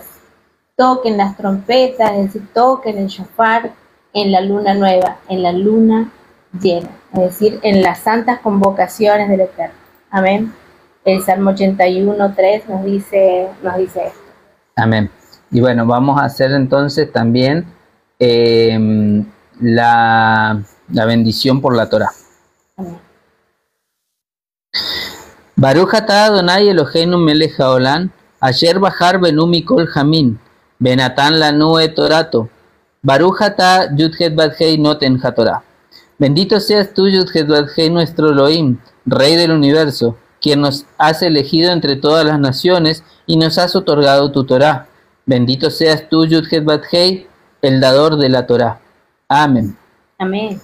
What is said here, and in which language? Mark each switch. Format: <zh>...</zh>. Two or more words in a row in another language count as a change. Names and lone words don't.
<es>Toquen las trompetas, es decir, toquen el shofar en la luna nueva, en la luna llena, es decir, en las santas convocaciones del Eterno. Amén. El Salmo 81:3 nos dice esto. Amén. Y bueno, vamos a hacer entonces también la bendición por la Torah. Amén.</es> <he>ברוך אתה אדוני אלוהינו מלך העולם, אשר בחר בנו מכל עמים, ונתן לנו את תורתו. ברוך אתה יוד-הא ואו-הא נותן התורה.</he> <es>Bendito seas tú, Yud-Het Bat-Hei, nuestro Elohim, Rey del universo, quien nos has elegido entre todas las naciones y nos has otorgado tu Torah. Bendito seas tú, Yud-Het Bat-Hei, el dador de la Torah. Amén. Amén.</es>